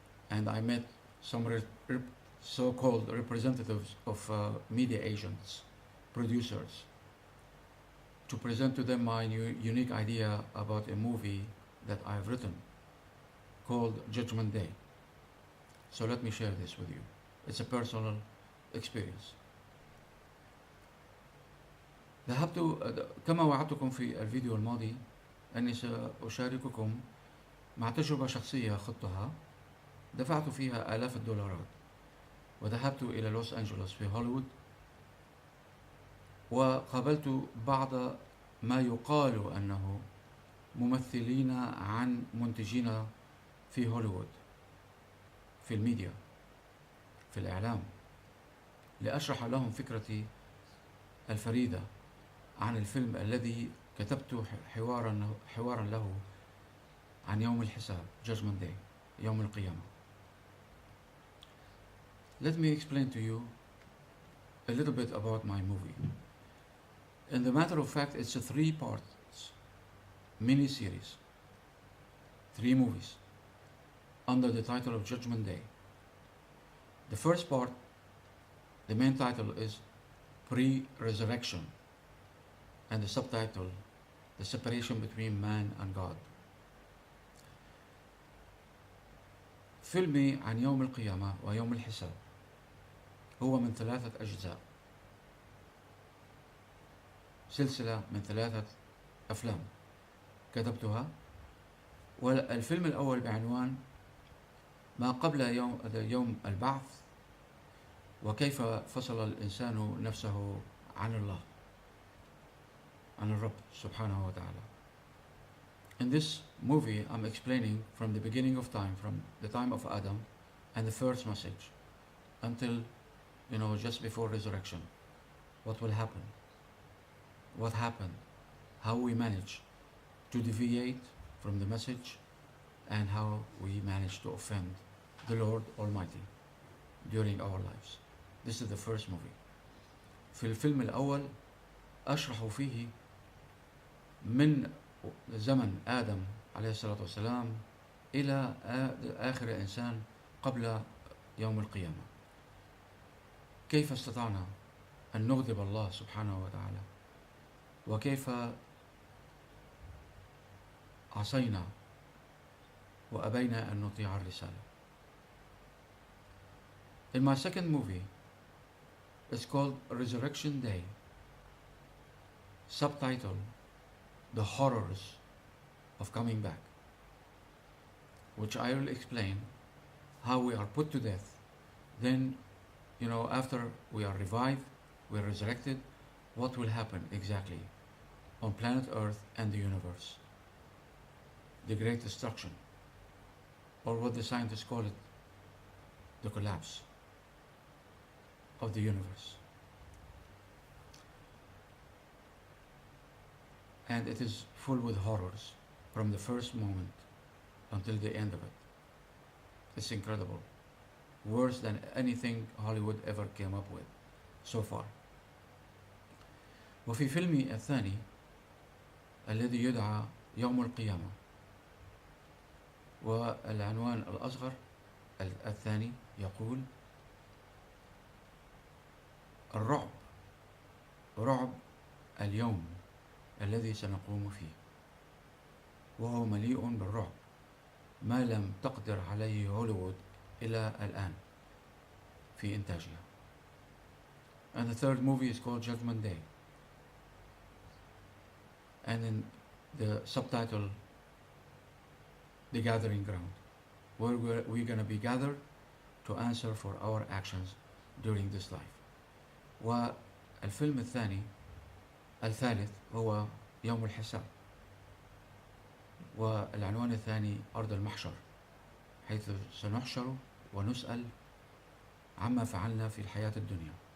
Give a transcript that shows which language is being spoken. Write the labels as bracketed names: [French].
[English] And I met some so-called representatives of media agents, producers, to present to them my unique idea about a movie that I've written called Judgment Day. So let me share this with you. It's a personal experience. [Arabic] ذهبت كما وعدتكم في الفيديو الماضي أني سأشارككم مع تجربة شخصية خضتها دفعت فيها آلاف الدولارات، وذهبت إلى لوس أنجلوس في هوليوود وقابلت بعض ما يقال أنه ممثلين عن منتجين في هوليوود، في الميديا، في الإعلام، لأشرح لهم فكرتي الفريدة عن الفيلم الذي كتبت حوارا له عن يوم الحساب، Judgment Day، يوم القيامة. [English] Let me explain to you a little bit about my movie. In the matter of fact, it's a 3-part mini-series, 3 movies, under the title of Judgment Day. The first part, the main title is Pre-Resurrection, and the subtitle, The Separation Between Man and God. [Arabic] فيلمي عن يوم القيامة ويوم الحساب هو من 3 أجزاء، سلسلة من 3 أفلام كتبتها. والفيلم الأول بعنوان ما قبل يوم البعث، وكيف فصل الإنسان نفسه عن الله، عن الرب سبحانه وتعالى. [English] In this movie, I'm explaining from the beginning of time, from the time of Adam and the first message, until, just before resurrection, what will happen, what happened, how we manage to deviate from the message, and how we manage to offend the Lord Almighty during our lives. This is the first movie. [Arabic] في الفيلم الأول أشرح فيه من زمن آدم عليه الصلاة والسلام إلى آخر إنسان قبل يوم القيامة، كيف استطعنا أن نغضب الله سبحانه وتعالى، وكيف عصينا وأبينا أن نطيع الرسالة. [English] In my second movie, it's called Resurrection Day, subtitle, The Horrors of Coming Back, which I will explain how we are put to death. Then, after we are revived, we are resurrected, what will happen exactly on planet Earth and the universe. The Great Destruction, or what the scientists call it, the collapse of the universe. And it is full with horrors from the first moment until the end of it. It's incredible. Worse than anything Hollywood ever came up with so far. [Arabic] وفي فيلمي الثاني الذي يدعى يوم القيامة، والعنوان الأصغر الثاني يقول الرعب، رعب اليوم الذي سنقوم فيه، وهو مليء بالرعب ما لم تقدر عليه هوليوود إلى الآن في إنتاجها. [English] And the third movie is called Judgment Day, and in the subtitle, The Gathering Ground, where we're going to be gathered to answer for our actions during this life. [Arabic] والفيلم الثالث هو يوم الحساب، والعنوان الثاني أرض المحشر، حيث سنحشر ونسأل عما فعلنا في الحياة الدنيا.